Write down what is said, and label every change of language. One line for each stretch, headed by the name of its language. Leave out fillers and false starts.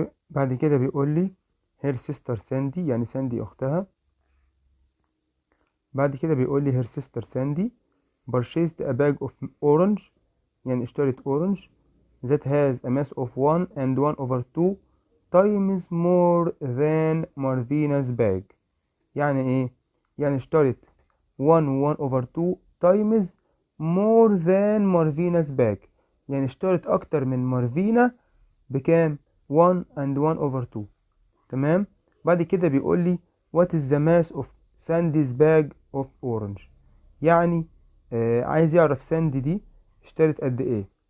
Arabic: بعد كده بيقول لي her sister ساندي، يعني ساندي اختها.
English: بعد كده بيقول لي her sister Sandy purchased a bag of orange، يعني اشترت orange that has a mass of 1 and 1 over 2 times more than Marvina's bag. يعني ايه؟ يعني اشترت 1 1 over 2 times more than Marvina's bag، يعني اشترت اكتر من مارفينا بكام؟ 1 and 1 over 2. تمام.
Arabic: بعد كده بيقول لي what is the mass of Sandy's bag of orange، يعني عايز يعرف ساندي دي اشترت قد ايه.